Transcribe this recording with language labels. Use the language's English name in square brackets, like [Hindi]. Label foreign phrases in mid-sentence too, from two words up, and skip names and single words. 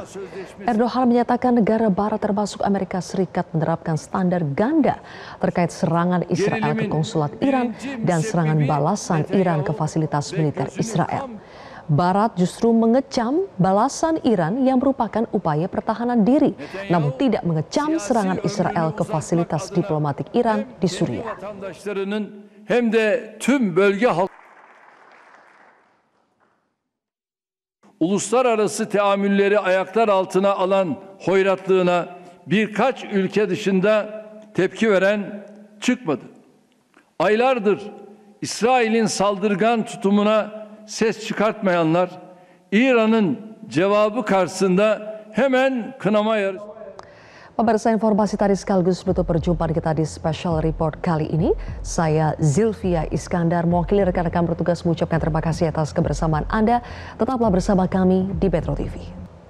[Indonesian] Erdogan menyatakan negara barat termasuk Amerika Serikat menerapkan standar ganda terkait serangan Israel ke konsulat Iran dan serangan balasan Iran ke fasilitas militer Israel. Barat justru mengecam balasan Iran yang merupakan upaya pertahanan diri, namun tidak mengecam serangan Israel ke fasilitas diplomatik Iran di Suriah. [Turkish] Hem de tüm bölge halk uluslararası teamülleri ayaklar altına alan hoyratlığına birkaç ülke dışında tepki veren çıkmadı. Aylardır İsrail'in saldırgan tutumuna ses çıkartmayanlar İran'ın cevabı karşısında hemen kınama yarışı. [Indonesian] Pemirsa, informasi tadi sekaligus menutup perjumpaan kita di Special Report kali ini. Saya Zilvia Iskandar, mewakili rekan-rekan bertugas mengucapkan terima kasih atas kebersamaan Anda. Tetaplah bersama kami di Metro TV.